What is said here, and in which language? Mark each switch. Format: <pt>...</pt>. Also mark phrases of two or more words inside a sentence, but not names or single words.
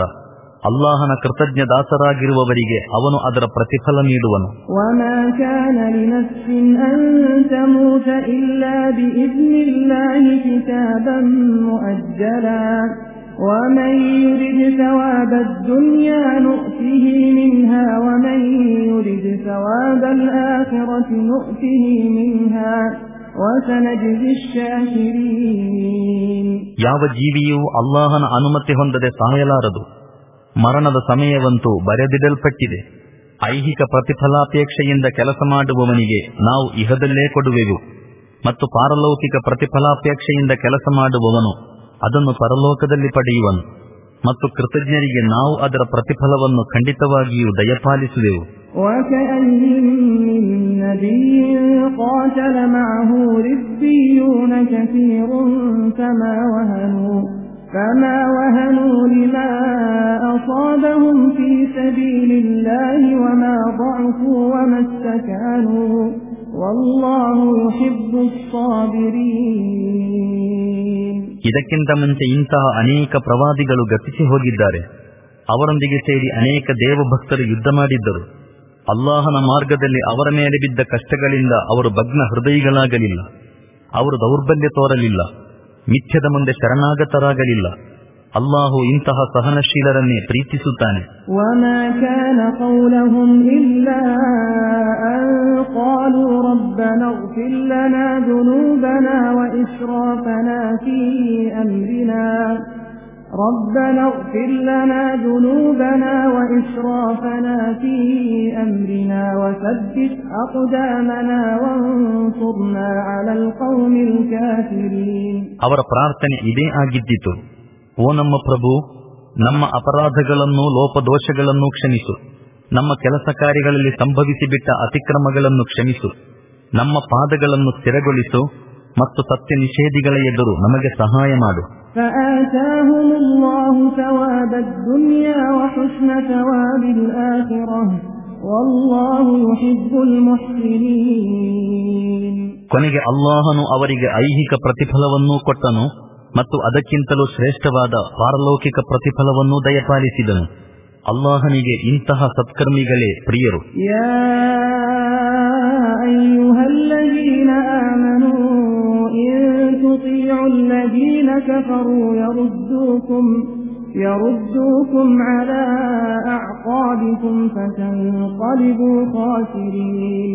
<kn>ಅಲ್ಲಾಹನ ಕೃತಜ್ಞ ದಾಸರಾಗಿರುವವರಿಗೆ ಅವನು ಅದರ ಪ್ರತಿಫಲ ನೀಡುವನು.</kn> <ar>وَمَا كَانَ لِنَفْسٍ أَن تَمُوتَ إِلَّا بِإِذْنِ اللَّهِ كِتَابًا مُؤَجَّلًا وَمَن يُرِدْ ثَوَابَ الدُّنْيَا نُؤْتِهِ مِنْهَا وَمَن يُرِدْ ثَوَابَ الْآخِرَةِ نُؤْتِهِ مِنْهَا وَسَنَجْزِي الشَّاكِرِينَ</ar> <kn>ಯಾವ ಜೀವಿಯೂ ಅಲ್ಲಾಹನ ಅನುಮತಿ ಹೊಂದದೆ ಸಾಯಲಾರದು. ಮರಣದ ಸಮಯವಂತೂ ಬರೆದಿಡಲ್ಪಟ್ಟಿದೆ. ಐಹಿಕ ಪ್ರತಿಫಲಾಪೇಕ್ಷೆಯಿಂದ ಕೆಲಸ ಮಾಡುವವನಿಗೆ ನಾವು ಇಹದಲ್ಲೇ ಕೊಡುವೆವು ಮತ್ತು ಪಾರಲೌಕಿಕ ಪ್ರತಿಫಲಾಪೇಕ್ಷೆಯಿಂದ ಕೆಲಸ ಮಾಡುವವನು ಅದನ್ನು ಪರಲೋಕದಲ್ಲಿ ಪಡೆಯುವನು ಮತ್ತು ಕೃತಜ್ಞರಿಗೆ ನಾವು ಅದರ ಪ್ರತಿಫಲವನ್ನು ಖಂಡಿತವಾಗಿಯೂ ದಯಪಾಲಿಸುವೆವು.</kn> <ar>وَكَأَيِّن مِّن نَّبِيٍّ قَاتَلَ مَعَهُ رِبِّيُّونَ كَثِيرٌ فما وهنوا لما أصابهم في سبيل الله وما ضعفوا وما استكانوا والله يحب الصابرين</ar> <kn>ಇದಕ್ಕಿಂತ ಮುಂಚೆ ಇಂತಹ ಅನೇಕ ಪ್ರವಾದಿಗಳು ಗತಿಸಿ ಹೋಗಿದ್ದಾರೆ. ಅವರೊಂದಿಗೆ ಸೇರಿ ಅನೇಕ ದೇವಭಕ್ತರು ಯುದ್ಧ ಮಾಡಿದ್ದರು. ಅಲ್ಲಾಹನ ಮಾರ್ಗದಲ್ಲಿ ಅವರ ಮೇಲೆ ಬಿದ್ದ ಕಷ್ಟಗಳಿಂದ ಅವರು ಭಗ್ನ ಹೃದಯಿಗಳಾಗಲಿಲ್ಲ. ಅವರು ದೌರ್ಬಲ್ಯ ತೋರಲಿಲ್ಲ, ಮಿಥ್ಯದ ಮುಂದೆ ಶರಣಾಗತರಾಗಲಿಲ್ಲ. ಅಲ್ಲಾಹು ಇಂತಹ ಸಹನಶೀಲರನ್ನೇ ಪ್ರೀತಿಸುತ್ತಾನೆ.</kn> <ar>وما كان قولهم إلا أن قالوا ربنا اغفر لنا ذنوبنا وإسرافنا في أمرنا ربنا اغفر لنا ذنوبنا وإسرافنا في أمرنا وثبت أقدامنا وانصرنا على القوم الكافرين.</ar> <kn>ಅವರ ಪ್ರಾರ್ಥನೆ ಇದೇ ಆಗಿದ್ದಿತು. ಓ ನಮ್ಮ ಪ್ರಭು, ನಮ್ಮ ಅಪರಾಧಗಳನ್ನು ಲೋಪದೋಷಗಳನ್ನು ಕ್ಷಮಿಸು, ನಮ್ಮ ಕೆಲಸ ಕಾರ್ಯಗಳಲ್ಲಿ ಸಂಭವಿಸಿಬಿಟ್ಟ ಅತಿಕ್ರಮಗಳನ್ನು ಕ್ಷಮಿಸು, ನಮ್ಮ ಪಾದಗಳನ್ನು ಸ್ಥಿರಗೊಳಿಸು ಮತ್ತು ಸತ್ಯ ನಿಷೇಧಿಗಳ ಎದುರು ನಮಗೆ ಸಹಾಯ ಮಾಡು.</kn> <ar>فآتاهم الله ثواب الدنيا وحسن ثواب الآخرة والله يحب المحسنين.</ar> <kn>ಕೊನೆಗೆ ಅಲ್ಲಾಹನು ಅವರಿಗೆ ಐಹಿಕ ಪ್ರತಿಫಲವನ್ನೂ ಕೊಟ್ಟನು ಮತ್ತು ಅದಕ್ಕಿಂತಲೂ ಶ್ರೇಷ್ಠವಾದ ಪಾರಲೌಕಿಕ ಪ್ರತಿಫಲವನ್ನೂ ದಯಪಾಲಿಸಿದನು. ಅಲ್ಲಾಹನಿಗೆ ಇಂತಹ ಸತ್ಕರ್ಮಿಗಳೇ ಪ್ರಿಯರು.</kn> <ar>يَا أَيُّهَا الَّذِينَ آمَنُوا إِنْ تُطِيعُوا الَّذِينَ كَفَرُوا يَرُدُّوكُمْ عَلَىٰ أَعْقَابِكُمْ فَتَنْقَلِبُوا خَاسِرِينَ.</ar>